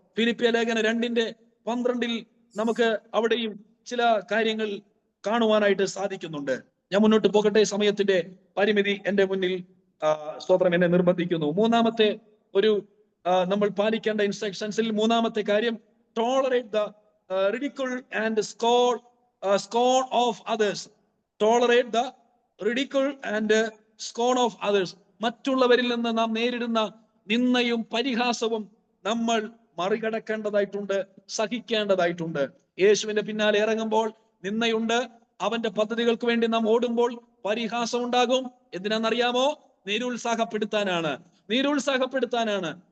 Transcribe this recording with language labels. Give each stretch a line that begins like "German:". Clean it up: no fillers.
Malayalam: ഫിലിപ്പിയ ലേഖനം 2:12 നമുക്ക് അവിടെയും ചില കാര്യങ്ങൾ കാണുവാനായിട്ട് സാധിക്കുന്നുണ്ട്. ഞാൻ മുന്നോട്ട് പോകട്ടെ, സമയത്തിന്റെ പരിമിതി എന്റെ മുന്നിൽ സ്തോത്രം എന്നെ നിർബന്ധിക്കുന്നു. മൂന്നാമത്തെ നമ്മൾ പാലിക്കേണ്ട ഇൻസ്ട്രക്ഷൻസിൽ മൂന്നാമത്തെ കാര്യം,
English: Tolerate the ridicule and scorn of others. Tolerate the ridicule and scorn of others.
Malayalam: മറ്റുള്ളവരിൽ നിന്ന് നാം നേരിടുന്ന നിന്ദയും പരിഹാസവും നമ്മൾ മറികടക്കേണ്ടതായിട്ടുണ്ട്, സഹിക്കേണ്ടതായിട്ടുണ്ട്. യേശുവിന്റെ പിന്നാലെ ഇറങ്ങുമ്പോൾ നിന്ദയുണ്ട്. അവന്റെ പദ്ധതികൾക്ക് വേണ്ടി നാം ഓടുമ്പോൾ പരിഹാസം ഉണ്ടാകും. എന്തിനാണെന്നറിയാമോ? നിരുത്സാഹപ്പെടുത്താനാണ്.